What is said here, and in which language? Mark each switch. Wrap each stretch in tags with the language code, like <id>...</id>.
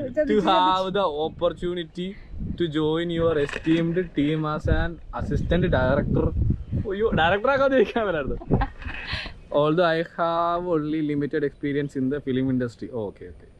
<en>To have the opportunity to join your esteemed team as an assistant director.</en> <ml>അയ്യോ, director ആക്കാതെ ചോദിക്കാൻ വരായിരുന്നു.</ml> <en>Although I have only limited experience in the film industry. Oh, okay.</en>